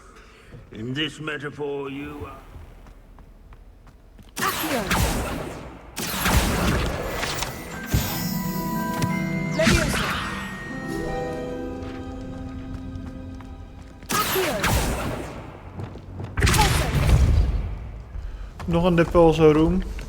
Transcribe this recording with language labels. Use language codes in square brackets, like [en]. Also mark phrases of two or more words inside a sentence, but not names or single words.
[en] In this metaphor, you are... Accio. Leviosa. Accio. Repulso. [nl] Nog een Depulso room.